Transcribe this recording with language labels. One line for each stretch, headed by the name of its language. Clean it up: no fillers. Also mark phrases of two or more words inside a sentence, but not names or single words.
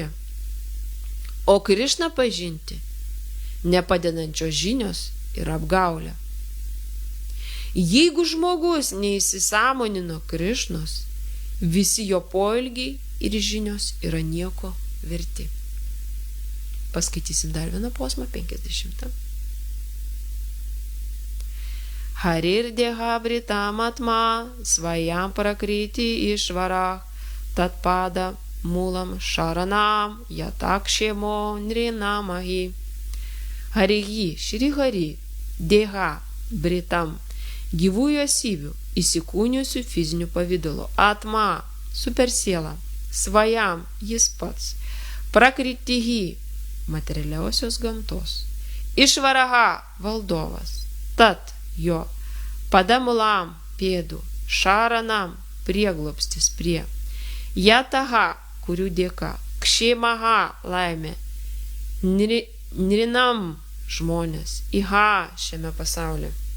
Lithuanian: O Krišną pažinti nepadedančios žinios yra apgaulė. Jeigu žmogus neįsisąmonino Krišnos, visi jo poelgiai ir žinios yra nieko verti. Paskaitysim dar vieną posmą, 50.
Sanskrit: Harir deha britam atma svajam prakriti išvarah tatpada mulam šaranam yatakshemo nrinamahi. Harihi, Šri Hari, deha britam,
Lithuanian: gyvųjų esybių, įsikūniusių fizinių pavidalų, atma, supersiela, svajam, jis pats, prakritihi, materialiausios gamtos, išvaraha, valdovas, tat, jo, padamulam, pėdų, šaranam, prieglobstis prie, jataha, kurių dėka, kšemaha, laimė, nrinam, žmonės, iha, šiame pasaulyje.